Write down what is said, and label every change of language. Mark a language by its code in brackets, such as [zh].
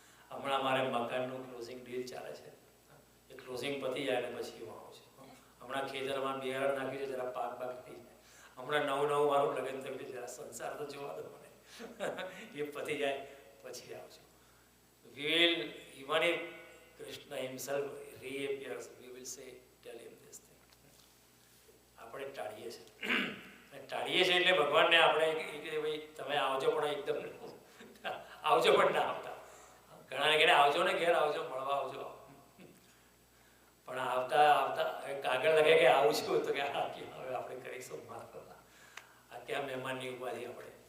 [gu] હમણાં મારે મકાનનું ક્લોઝિંગ ડીલ ચાલે છે, એ ક્લોઝિંગ પતી જાય ને પછી હું આવું છું. હમણાં ખેતરમાં બિયારણ નાખ્યું છે, જરા પાક બાક થઈ જાય. હમણાં નવું મારું લગ્ન થયું છે, જરા સંસાર તો જોવા દો મને, એ પતી જાય પછી આવજો. [en] We will, even if Krishna himself reappears, we will say, tell him this thing. [gu] આપણે ટાળીએ છીએ, એટલે ભગવાનને આપણે ભાઈ તમે આવજો, પણ એકદમ આવજો પણ ના આવતા. ઘણાને ઘરે આવજો ને, ઘેર આવજો, મળવા આવજો, પણ આવતા કાગળ લગે કે આવું છું, તો કે હા, હવે આપણે કરીશું માત્ર આ ક્યાં મહેમાનની ઉપાધિ આપણે.